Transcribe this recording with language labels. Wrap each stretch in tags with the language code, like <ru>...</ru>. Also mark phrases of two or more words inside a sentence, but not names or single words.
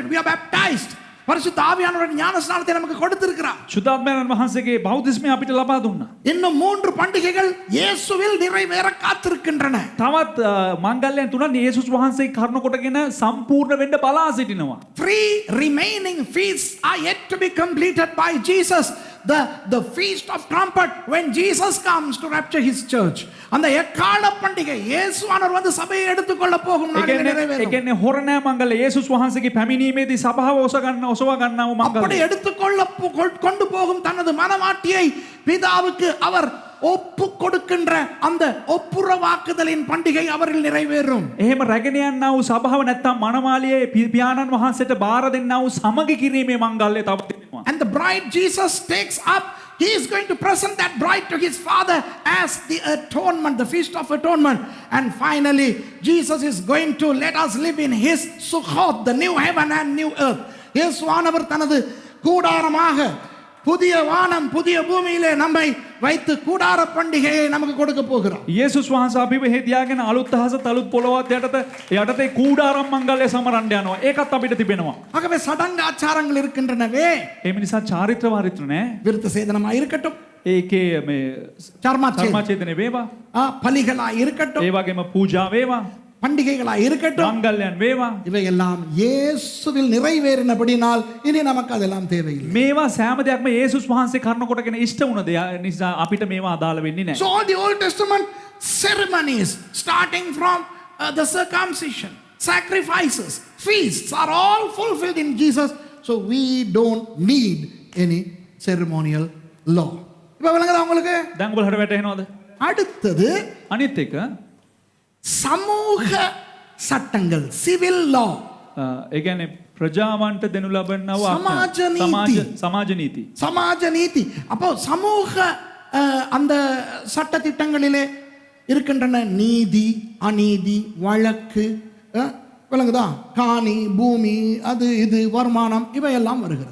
<en>We are baptized.</en> <ta>பரிசுத்த ஆவியானவரின் ஞானஸ்நானத்தை நமக்கு கொடுத்திருக்கிறார்.</ta> <si>සුද්ධාත්මයන් වහන්සේගේ බෞද්ධිස්මය අපිට ලබා දුන්නා.</si> <ta>இன்னும் 3 பண்டிகைகள் இயேசுவில் நிறைவேற காத்திருக்கின்றன.</ta> <si>තවත් මංගල්‍යයන් 3ක් යේසුස් වහන්සේ කරුණ කොටගෙන සම්පූර්ණ වෙන්න බලා සිටිනවා.</si> <en>3 remaining feasts are yet to be completed by Jesus. The feast of trumpet, when Jesus comes to rapture his church.</en> <ta>அந்த எக்கால பண்டிகை இயேசுவானவர் வந்து சபையை எடுத்துக்கொள்ள போகும் நாளில் நிறைவேறும்.</ta> <si>ඒ කියන්නේ හොරණෑ මංගල්‍ය යේසුස් වහන්සේගේ පැමිණීමේදී සභාව ඔසවා ගන්නා වූ</si> <ta>அப்படி</ta> <si>මංගල්‍ය.</si> <ta>எடுத்துக்கொள்ள கொண்டு போகும் தனது மனவாட்டியை பிதாவுக்கு அவர் ஒப்பு கொடுக்கின்ற அந்த ஒப்புரவாக்குதலின் பண்டிகை அவரில் நிறைவேறும்.</ta> <si>එහෙම රැගෙන යනා වූ සභාව නැත්තම් මනමාලියේ පියාණන් වහන්සේට බාර දෙන්නා වූ සමගි කිරීමේ මංගල්‍ය තව තියෙනවා.</si> <en>And the bride Jesus takes up, he is going to present that bride to his father as the atonement, the feast of atonement. And finally, Jesus is going to let us live in his Sukkot, the new heaven and new earth.</en> <ta>இயேசுவானவர் தனது கூடாரமாக புதிய வானம் புதிய பூமியிலே நம்மை வைத்து கூடார பண்டிகையை நமக்கு கொடுக்க போகிறார்.</ta> <si>යේසුස් වහන්සේ අපිව හේතියාගෙන අලුත් අහසත් අලුත් පොළොවත් යටතේ කූඩාරම් මංගල්‍ය සමරන්න යනවා. ඒකත් අපිට තිබෙනවා.</si> <ta>ஆகவே சடங்கு ஆச்சாரங்கள் இருக்கின்றனவே.</ta> <si>ඒ නිසා චාරිත්‍ර වාරිත්‍ර නෑ.</si> <ta>விருத்த சேதனமா இருக்கட்டும்,</ta> <si>ඒකේ මේ ධර්මාචේතන වේවා,</si> <ta>பலிகளா இருக்கட்டும்,</ta> <si>ඒ වගේම පූජා වේවා,</si> <ta>பண்டிகைகளா இருக்கட்டும்,</ta> <si>මංගල්‍යයන් වේවා,</si> <ta>இவையெல்லாம் இயேசுவில் நிறைவேறினபடினால் இனி நமக்கு அதெல்லாம் தேவையில்லை.</ta> <si>මේවා සෑම දෙයක්ම යේසුස් වහන්සේ කරුණ කොටගෙන ඉෂ්ට වුණ දේ නිසා අපිට මේවා අදාළ වෙන්නේ නැහැ.</si> <en>So all the Old Testament ceremonies, starting from the circumcision, sacrifices, feasts are all fulfilled in Jesus. So we don't need any ceremonial law.</en> <ta>இப்ப விளங்குதா உங்களுக்கு?</ta> <si>දැන් ඔබලට වැටහෙනවද?</si> <ta>அடுத்தது</ta> <si>අනිත් එක</si> <ta>சமூக சட்டங்கள்,</ta> <en>civil law.</en> <si>ඒ කියන්නේ ප්‍රජාවන්ට දෙනු ලබනව සමාජ නීති. සමාජ නීති.</si> <ta>அப்போ சமூக அந்த சட்ட திட்டங்களிலே இருக்கின்றன நீதி, அநீதி, வழக்கு, விளங்குதா, காணி, பூமி, அது இது, வருமானம், இவையெல்லாம் வருகிறது.</ta>